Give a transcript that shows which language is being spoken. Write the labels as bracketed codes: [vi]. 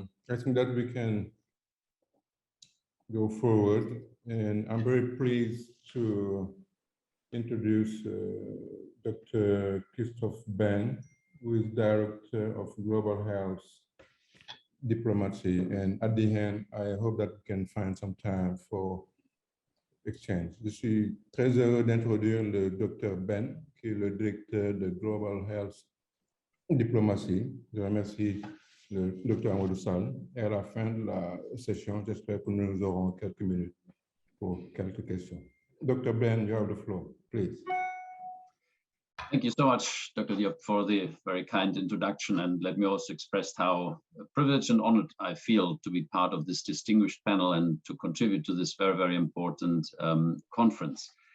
[en] I think that we can go forward, and I'm very pleased to introduce Dr. Christoph Ben, who is Director of Global Health Diplomacy. And at the end, I hope that we can find some time for exchange. [fr] Je suis très heureux d'introduire le Dr. Ben, qui est le Directeur de Global Health Diplomatie. Je remercie le Dr. Amadou Sall. Et à la fin de la session, j'espère que nous aurons quelques minutes pour quelques questions. [en] Dr. Ben, you have the floor, please. Thank you so much, Dr. Diop, for the very kind introduction. And let me also express how privileged and honored I feel to be part of this distinguished panel and to contribute to this very, very important conference.